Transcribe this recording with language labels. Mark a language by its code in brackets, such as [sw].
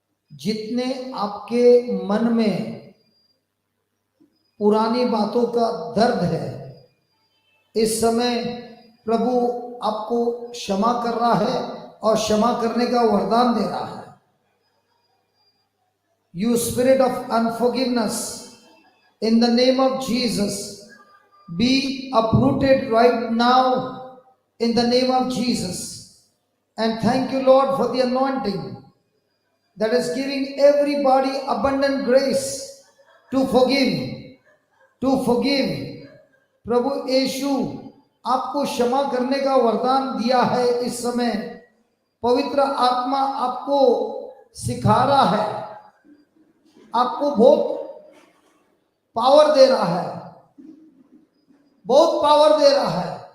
[hi] जितने आपके मन में पुरानी बातों का दर्द है, इस समय प्रभु आपको क्षमा कर रहा है और क्षमा करने का वरदान दे रहा है। [en] You spirit of unforgiveness, in the name of Jesus, be uprooted right now in the name of Jesus. And thank you, Lord, for the anointing that is giving everybody abundant grace to forgive. To forgive. [hi] प्रभु यीशु आपको क्षमा करने का वरदान दिया है। इस समय पवित्र आत्मा आपको सिखा रहा है आपको बहुत पावर दे रहा है, बहुत पावर दे रहा है।